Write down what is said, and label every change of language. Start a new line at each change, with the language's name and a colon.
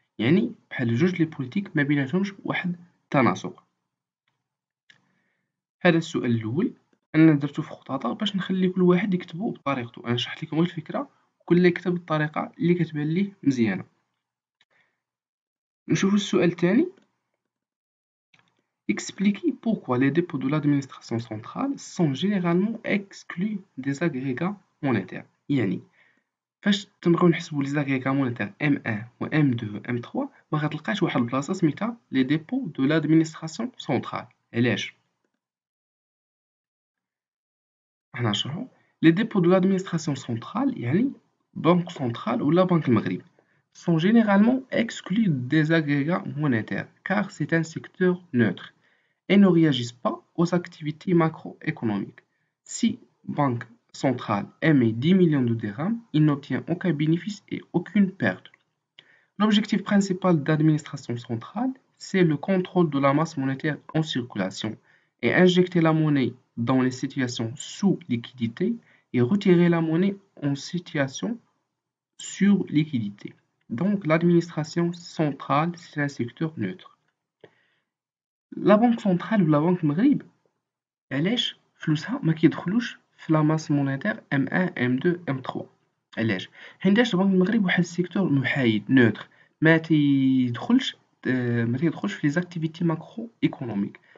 Arabic: يعني بحال جوج لي بوليتيك ما بيناتهمش واحد التناسق. هذا السؤال الاول انا درتو في خطاطة باش نخلي كل واحد يكتبو بطريقته. انا شرحت لكم غير الفكرة، كل يكتب بالطريقة اللي كتبان ليه مزيانة. نشوفو السؤال الثاني.
French: Expliquez pourquoi les dépôts de l'administration centrale sont généralement exclus des agrégats monétaires.
Arabic: يعني فاش تنبغيو نحسبوا لي زاغريغا مونيتير M1 و M2 و M3 ما غتلقاش واحد البلاصه سميتها لي ديبو دو لادمينستراسيون سونطرال. علاش؟ حنا نشرحو. لي ديبو دو لادمينستراسيون سونطرال يعني بنك سونطرال ولا بنك المغرب
French: sont généralement exclus des agrégats monétaires car c'est un secteur neutre et ne réagissent pas aux activités macroéconomiques. Si Banque centrale émet 10 millions de dirhams, il n'obtient aucun bénéfice et aucune perte. L'objectif principal de l'administration centrale, c'est le contrôle de la masse monétaire en circulation et injecter la monnaie dans les situations sous liquidité et retirer la monnaie en situation sur liquidité. Donc l'administration centrale, c'est un secteur neutre. La Banque centrale ou la Banque Maghreb,
Arabic: علاش فلوسها ما كيدخلوش في لا ماس مونيتير M1 M2 M3؟ علاش؟ حيتاش البنك المغرب واحد السيكتور محايد نوتر، ما تيدخلش في لي زاكتيفيتي ماكرو ايكونوميك.